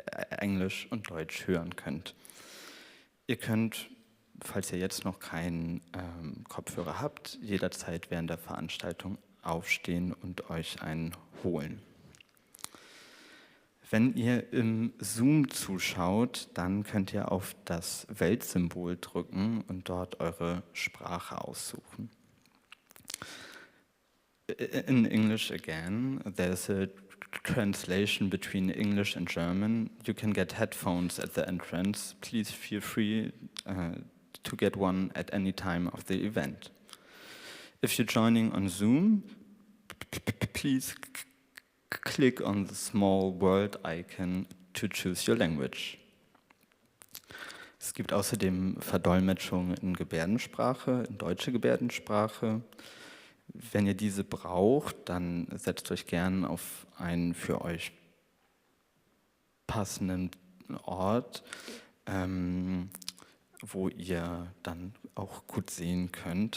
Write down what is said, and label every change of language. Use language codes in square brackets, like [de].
[de] Englisch und Deutsch hören könnt. Ihr könnt, falls ihr jetzt noch keinen Kopfhörer habt, jederzeit während der Veranstaltung aufstehen und euch einen holen. Wenn ihr im Zoom zuschaut, dann könnt ihr auf das Weltsymbol drücken und dort eure Sprache aussuchen. [en] In English again, there's a translation between English and German. You can get headphones at the entrance. Please feel free to get one at any time of the event. If you're joining on Zoom, please click on the small world icon to choose your language. [de] Es gibt außerdem Verdolmetschung in Gebärdensprache, in deutsche Gebärdensprache. Wenn ihr diese braucht, dann setzt euch gern auf einen für euch passenden Ort, wo ihr dann auch gut sehen könnt.